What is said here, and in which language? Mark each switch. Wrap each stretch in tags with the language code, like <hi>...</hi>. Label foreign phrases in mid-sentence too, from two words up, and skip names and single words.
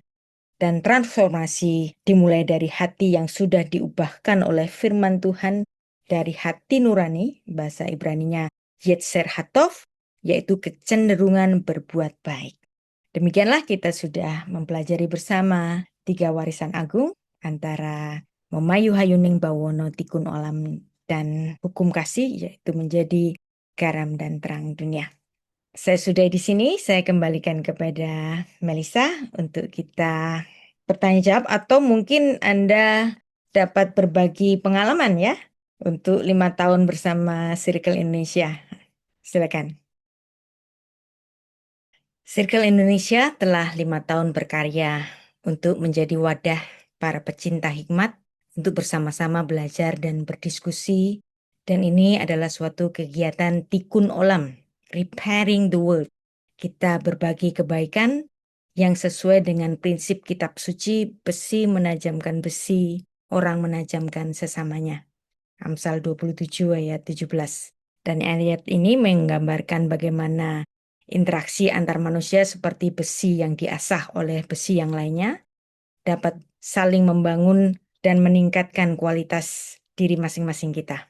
<id>Dan transformasi dimulai dari hati yang sudah diubahkan oleh firman Tuhan, dari hati nurani, bahasa Ibraninya</id> <he>יצר הטוב,</he> <id>yaitu kecenderungan berbuat baik. Demikianlah kita sudah mempelajari bersama 3 warisan agung, antara</id> <jv>memayu hayuning bawono</jv> <he>תיקון עולם</he> <id>dan hukum kasih, yaitu menjadi garam dan terang dunia. Saya sudah di sini, saya kembalikan kepada Melissa untuk kita bertanya jawab, atau mungkin Anda dapat berbagi pengalaman ya untuk 5 tahun bersama Circle Indonesia. Silakan. Circle Indonesia telah 5 tahun berkarya untuk menjadi wadah para pecinta hikmat untuk bersama-sama belajar dan berdiskusi. Dan ini adalah suatu kegiatan</id> <he>תיקון עולם,</he> <en>repairing the world.</en> <id>Kita berbagi kebaikan yang sesuai dengan prinsip kitab suci, besi menajamkan besi, orang menajamkan sesamanya. Amsal 27 ayat 17. Dan ayat ini menggambarkan bagaimana interaksi antar manusia seperti besi yang diasah oleh besi yang lainnya dapat saling membangun dan meningkatkan kualitas diri masing-masing kita.</id>